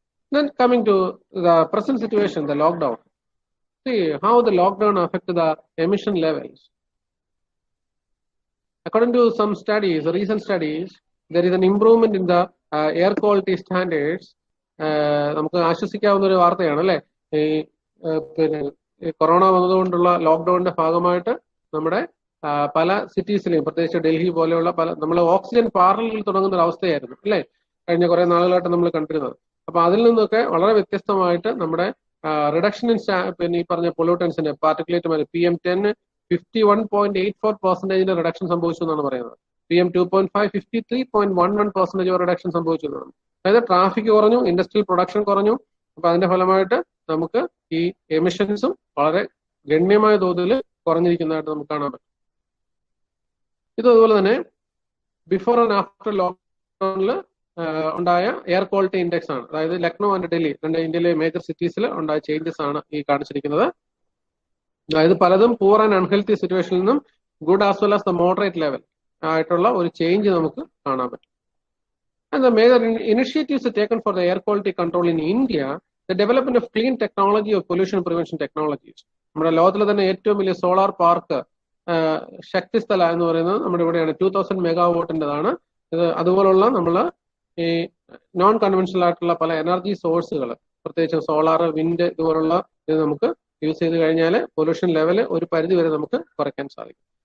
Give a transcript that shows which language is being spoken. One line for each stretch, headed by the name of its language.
English: Then coming to the present situation, the lockdown. See how the lockdown affected the emission levels. According to some studies, recent studies, there is an improvement in the air quality standards.
Malayalam: നമുക്ക് ആശ്വസിക്കാവുന്ന ഒരു വാർത്തയാണ് അല്ലെ. പിന്നെ corona വന്നതുകൊണ്ടുള്ള ലോക്ക്ഡൌണിന്റെ ഭാഗമായിട്ട് നമ്മുടെ പല സിറ്റീസിലെയും പ്രത്യേകിച്ച് ഡൽഹി പോലെയുള്ള പല നമ്മൾ ഓക്സിജൻ പാർലറിൽ തുടങ്ങുന്ന ഒരു അവസ്ഥയായിരുന്നു അല്ലെ കഴിഞ്ഞ കുറെ നാളുകളായിട്ട് നമ്മൾ കണ്ടിരുന്നത്. അപ്പൊ അതിൽ നിന്നൊക്കെ വളരെ വ്യത്യസ്തമായിട്ട് നമ്മുടെ റിഡക്ഷൻ ഇൻ പിന്നെ ഈ പറഞ്ഞ പൊല്യൂട്ടൻസിന്റെ പാർട്ടിക്കുലേറ്റ് PM10 51.84% റിഡക്ഷൻ സംഭവിച്ചു എന്നാണ് പറയുന്നത്. PM2.5 53.11% റിഡക്ഷൻ സംഭവിച്ചു എന്നാണ്. അതായത് ട്രാഫിക് കുറഞ്ഞു, ഇൻഡസ്ട്രിയൽ പ്രൊഡക്ഷൻ കുറഞ്ഞു. അപ്പൊ അതിന്റെ ഫലമായിട്ട് നമുക്ക് ഈ എമിഷൻസും വളരെ ഗണ്യമായ തോതിൽ കുറഞ്ഞിരിക്കുന്നതായിട്ട് നമുക്ക് കാണാൻ പറ്റും. ഇതുപോലെ തന്നെ
English: before and after
Malayalam: ലോക്ക്ഡൌണിൽ ഉണ്ടായ എയർ ക്വാളിറ്റി ഇൻഡെക്സ് ആണ്. അതായത് ലക്നൗ ആൻഡ് ഡൽഹി രണ്ട് ഇന്ത്യയിലെ മേജർ സിറ്റീസിൽ ഉണ്ടായ ചേഞ്ചസ് ആണ് ഈ കാണിച്ചിരിക്കുന്നത്. അതായത് പലതും പൂർ ആൻഡ് അൺഹെൽത്തി സിറ്റുവേഷനിൽ നിന്നും
English: good as well as the moderate level
Malayalam: ആയിട്ടുള്ള ഒരു ചേഞ്ച് നമുക്ക് കാണാൻ പറ്റും.
English: And the major initiatives taken for the air quality control in India, the development of clean technology of pollution prevention technologies.
Malayalam: നമ്മുടെ ലോകത്തിലെ തന്നെ ഏറ്റവും വലിയ സോളാർ പാർക്ക് ശക്തിസ്ഥല എന്ന് പറയുന്നത് നമ്മുടെ ഇവിടെയാണ്. 2000 മെഗാവാട്ടിൻ്റെതാണ് ഇത്. അതുപോലുള്ള നമ്മൾ ഈ നോൺ കൺവെൻഷണൽ ആയിട്ടുള്ള പല എനർജി സോഴ്സുകൾ പ്രത്യേകിച്ച് സോളാർ, വിൻഡ് ഇതുപോലുള്ള ഇത് നമുക്ക് യൂസ് ചെയ്ത് കഴിഞ്ഞാൽ പൊല്യൂഷൻ ലെവൽ ഒരു പരിധി വരെ നമുക്ക് കുറയ്ക്കാൻ സാധിക്കും.